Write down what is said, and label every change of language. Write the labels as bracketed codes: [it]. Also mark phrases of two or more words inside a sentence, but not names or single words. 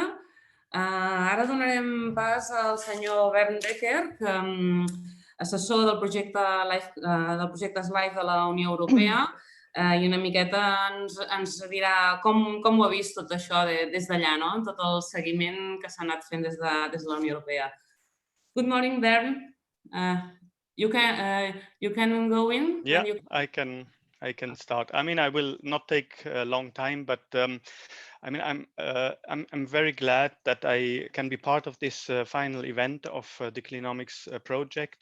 [ca] Ara donarem pas al senyor Bernd Decker, assessor del projecte LIFE de la Unió Europea, i una miqueta ens dirà com ho ha vist tot això des d'allà, tot el seguiment que s'ha anat fent des de la Unió Europea. [en] Good morning, Bernd. You can go in? Yeah, I can start. I mean, I will not take a long time, but I mean, I'm very glad that I can be part of this final event of the Clinomics project.